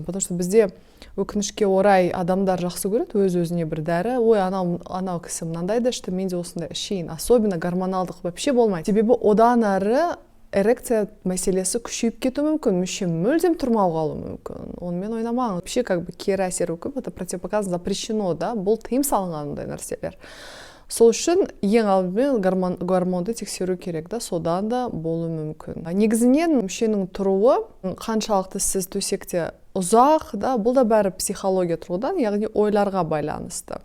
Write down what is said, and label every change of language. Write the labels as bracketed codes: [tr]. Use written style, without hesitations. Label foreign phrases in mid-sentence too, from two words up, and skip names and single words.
[ru] Потому что [kk] бізде өкінішке орай адамдар жақсы көреді өз-өзіне бір дәрі, ой, анау кісі мынандайды ішті, мен де осындай ішейін. Особенно гормоналдық вообще болмайды. Себебі одан ары эрекция мәселесі күшейіп кету мүмкін, мүше мүлдем тұрмау қалу мүмкін. Онымен ойнамаңыз. Вообще кері әсер көп, [ru] это противопоказано, запрещено, [kk] да, бұл тыйым салынған ондай нәрселер. Сол үшін ең алдымен гормонды тексеру керек, да, содан да болуы мүмкін. Негізінен мүшенің тұруы, қаншалықты сіз төсекте ұзақ, да, бұл да бәрі психология тұрғыдан, яғни ойларға байланысты.